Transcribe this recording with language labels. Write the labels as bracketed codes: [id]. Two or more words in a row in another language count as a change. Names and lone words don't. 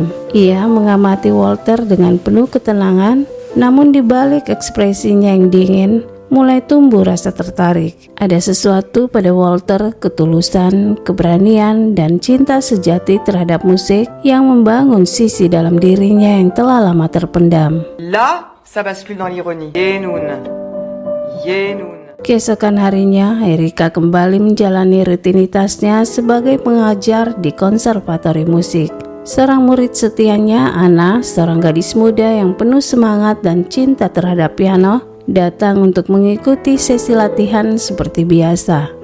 [id] Ia mengamati Walter dengan penuh ketenangan, namun di balik ekspresinya yang dingin, mulai tumbuh rasa tertarik. Ada sesuatu pada Walter, ketulusan, keberanian, dan cinta sejati terhadap musik yang membangun sisi dalam dirinya yang telah lama terpendam. [fr] Là, ça bascule dans l'ironie. Yenun. [id] Keesokan harinya, Erika kembali menjalani rutinitasnya sebagai pengajar di konservatori musik. Seorang murid setianya, Anna, seorang gadis muda yang penuh semangat dan cinta terhadap piano, datang untuk mengikuti sesi latihan seperti biasa.